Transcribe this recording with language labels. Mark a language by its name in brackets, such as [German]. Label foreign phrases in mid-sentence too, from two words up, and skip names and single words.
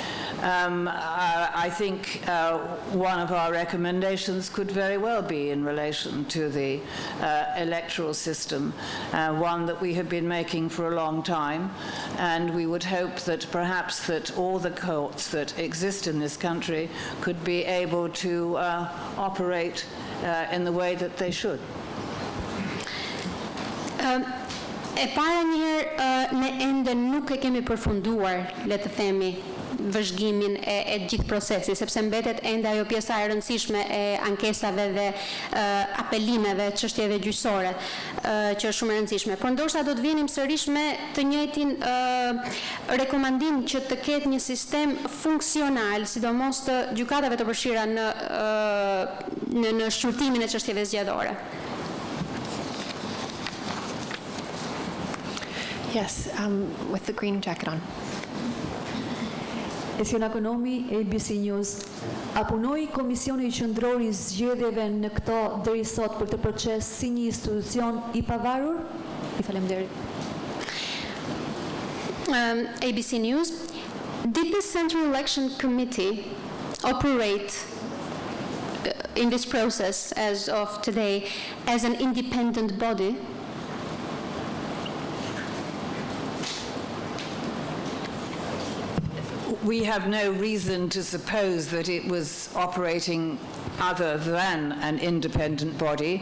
[English] I think one of our recommendations could very well be in relation to the electoral system, one that we have been making for a long time, and we would hope that perhaps that all the courts that exist in this country could be able to operate in the way that they should. [Albanian] E para njëherë, ne ende nuk e kemi përfunduar, le të themi, vëzhgimin e gjithë procesi, sepse mbetet ende ajo pjesa e rëndësishme e ankesave dhe apelimeve, çështjeve gjyqësore, që është shumë e rëndësishme. Por ndoshta do të vinim sërish me të njëjtin rekomandim që të ketë një sistem funksional, sidomos të gjykatave të përfshira në shqyrtimin e çështjeve zgjedhore. [English] Yes, with the green jacket on. Esiona Ekonomi, ABC News. [Albanian] A punoi Komisioni Qendror I Zgjedhjeve në këto deri sot për këtë proces si një institucion I pavarur? I faleminderit. [English] ABC News. Did the Central Election Committee operate in this process as of today as an independent body? We have no reason to suppose that it was operating other than an independent body.